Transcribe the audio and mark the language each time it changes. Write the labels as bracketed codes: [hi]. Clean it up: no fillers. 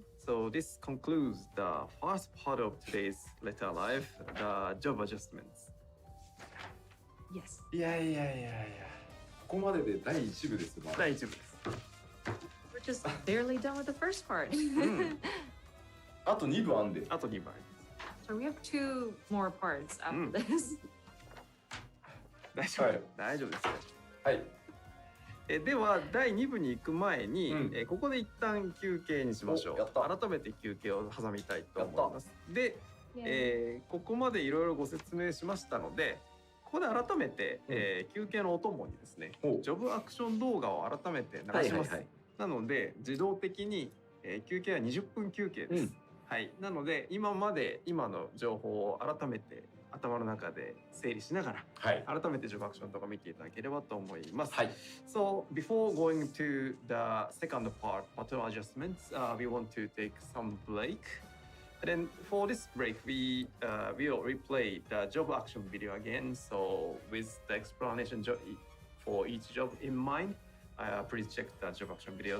[en] So this concludes the first part of today's letter life, the job adjustments. Yes. [ja] いやここまでで第1部ですよ。第1部です。 [en] We're just barely done with the first part. [ja] あと2部あんで。あと2部。 [en] So we have 2 more parts after this. [ja] 大丈夫、大丈夫ですよ。はい。では第2部に行く前に、ここで一旦休憩にしましょう。改めて休憩を挟みたいと思います。で、ここまでいろいろご説明しましたので、ここで改めて、休憩のお供にですね、ジョブアクション動画を改めて流します。なので自動的に、休憩は20分休憩です。はい。なので今の情報を改めて頭の中で整理しながら、改めてジョブアクションとか見ていただければと思います。 [en] So before going to the second part, pattern adjustments, we want to take some break. And then for this break, we will replay the job action video again. So with the explanation for each job in mind, please check the job action video.